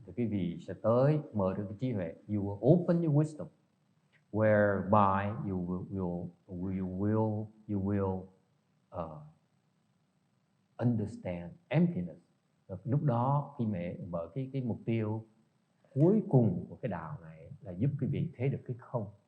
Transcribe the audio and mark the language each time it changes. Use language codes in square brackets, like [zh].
[vi] Thì quý vị sẽ tới mở được cái trí huệ. [en] You will open your wisdom, whereby you will understand emptiness. [vi] Lúc đó khi mẹ mở cái mục tiêu cuối cùng của cái đạo này là giúp quý vị thấy được cái không.